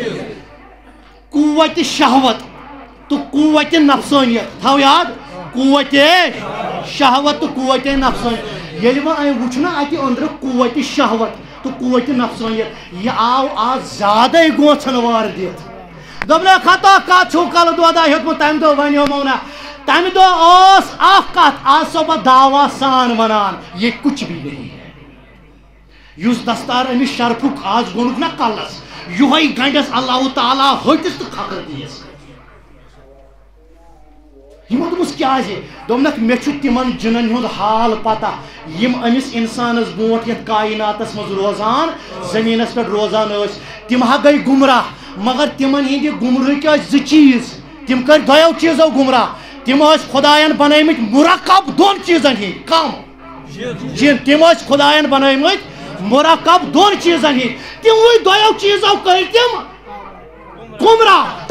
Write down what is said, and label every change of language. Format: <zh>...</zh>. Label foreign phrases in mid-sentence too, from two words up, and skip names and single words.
<ks>قوتِ شہوت تہٕ قوتِ نفسٲنیت تھاو یاد قوتِ شہوت تہٕ قوتِ نفسٲنیت ییٚلہِ وۄنۍ أمۍ وٕچھ نہ اَتہِ أنٛدرٕ قوتِ شہوت تہٕ قوتِ نفسٲنیت یہِ آو آز زیادَے گوژھن وار دِتھ دوٚپنکھ ہتا کَتھ چھُو کَلہٕ دۄدا ہیوٚتمُت تَمہِ دۄہ وَنیومو نہ تَمہِ دۄہ ٲس اکھ کَتھ آز چھُسو بہٕ دعوا سان وَنان یہِ</ks> <ur>کُچھ بھی نہیں ہے</ur> <ks>یُس دستار أمِس شرفُک آز گوٚنُکھ نہ کَلس یِہوٚے گنٛڈٮ۪س اللہ تعالیٰ ۂٹِس تہٕ کھکھٕر دِیَس یِمو دوٚپُس کیٛازِ دوٚپنکھ مےٚ چھُ تِمن جِنن ہُنٛد حال پتہ یِم أمِس اِنسانس برونٛٹھ یتھ کایناتس منٛز روزان زٔمیٖنس پٮ۪ٹھ روزان ٲسۍ تِم ہا گٔے گُمراہ مگر تِمن ہِنٛدِ گُمرہٕکۍ ٲسۍ زٕ چیٖز تِم کٔرۍ دۄیو چیٖزو گُمراہ تِم ٲسۍ خۄداین بنٲومٕتۍ مُرکب دۄن چیٖزن ہِنٛدۍ کم جِن تِم ٲسۍ خۄداین بنٲومٕتۍ مُرکب دۄن چیٖزن ہِنٛدۍ تِموٕے دۄیو چیٖزو کٔرۍ تِم گُمراہ تہٕ</ks>